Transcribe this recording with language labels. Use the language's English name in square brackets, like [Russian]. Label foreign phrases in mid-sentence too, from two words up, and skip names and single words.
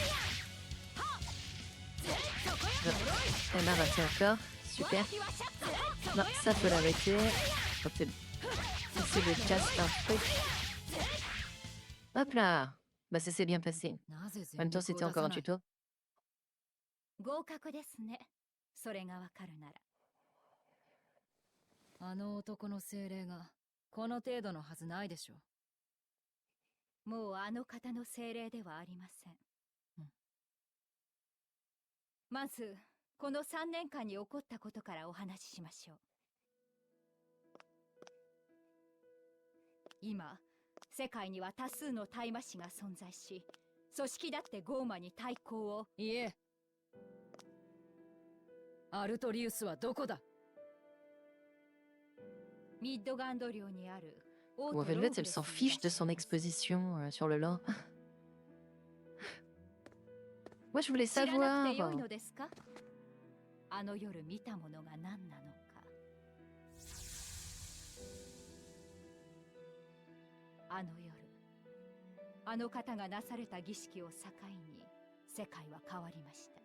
[French] Elle m'a raté encore. Super. Non, ça peut l'arrêter. Hop, c'est le casse un truc. Hop là. Bah ça s'est bien passé. En même temps, c'était encore un tuto. [Japanese] 合格ですね。それがわかるなら。あの男の精霊がこの程度のはずないでしょ。もうあの方の精霊ではありません。まずこの3年間に起こったことからお話ししましょう。今世界には多数の大魔師が存在し、組織だってゴーマに対抗を。いえ、アルトリウスはどこだ？ミッドガンド領にある。 [French] Ou Velvet, elle s'en fiche de son exposition sur le lore. Moi, je voulais [Japanese] 知らなくて [French] savoir. [Japanese] よいのですか？あの夜見たものが何なのか。あの夜、あの方がなされた儀式を境に世界は変わりました。